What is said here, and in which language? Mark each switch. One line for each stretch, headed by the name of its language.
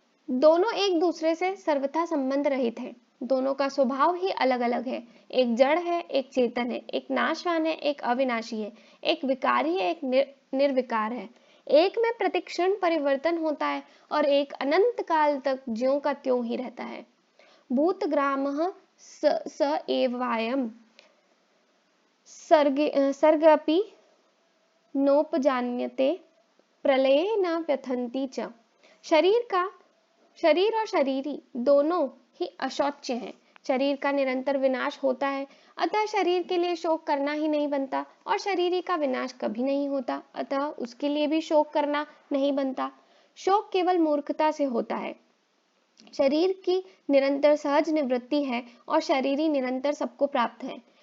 Hindi: दोनों एक दूसरे से सर्वथा संबंध रहित हैं। दोनों का स्वभाव ही अलग अलग है। एक जड़ है, एक चेतन है, एक नाशवान है, एक अविनाशी है, एक विकारी है, एक निर्विकार है। एक में प्रतिक्षण परिवर्तन होता है और एक अनंत काल तक ज्यों का त्यों ही रहता है।
Sanskrit: भूतग्रामः स एवायम् सर्गपि नोपजान्यते प्रलये न व्यथन्ति च।
Hindi: शरीर और शरीरी दोनों ही अशौच्य हैं। शरीर का निरंतर विनाश होता है, अतः शरीर के लिए शोक करना ही नहीं बनता, और शरीरी का विनाश कभी नहीं होता, अतः उसके लिए भी शोक करना नहीं बनता। शोक केवल मूर्खता से होता है। शरीर की निरंतर सहज निवृत्ति है और शरीरी निरंतर सबको प्राप्त है।